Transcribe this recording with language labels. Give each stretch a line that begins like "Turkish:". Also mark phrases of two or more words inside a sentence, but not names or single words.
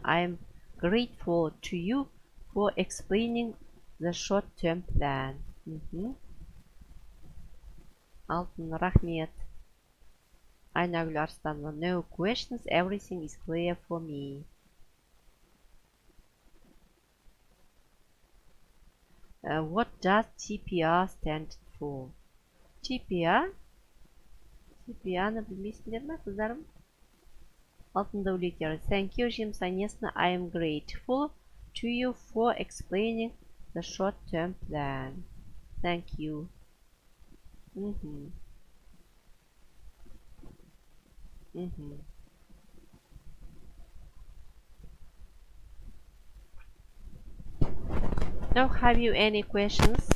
English: I am grateful to you for explaining the short-term plan.
Kazakh: Алтын, рахмет. Айнагүл Арстанова,
English: no questions, everything is clear for me. What does TPR stand for? TPR?
Kazakh: TPR-ны білмейсіңдер ме, қыздарым?
English: Алтын Дәулетьяров, thank you, Jim Sanesna. I am grateful to you for explaining the short-term plan. Thank you. Now, have you any questions?